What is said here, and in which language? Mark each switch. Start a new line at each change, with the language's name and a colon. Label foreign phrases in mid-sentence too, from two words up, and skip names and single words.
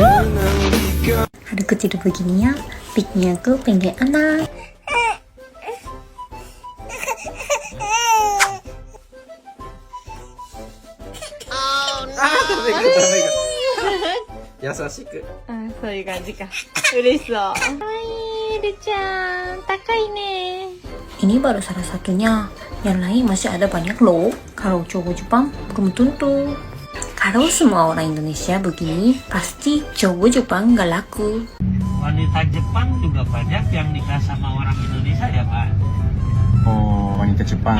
Indonesian: Hari kecil begini ya, pikirnya aku pengen anak.
Japanese: Yasashiku. そういう感じか。嬉しそう。かわいい、るちゃん。高いね。
Indonesian: Ini baru salah satunya. Yang lain masih ada banyak loh. Kalau cowok Jepang belum tentu. Kalau semua orang Indonesia begini, pasti cowok Jepang gak laku. Wanita Jepang juga banyak yang nikah sama orang Indonesia ya Pak? Oh, wanita Jepang.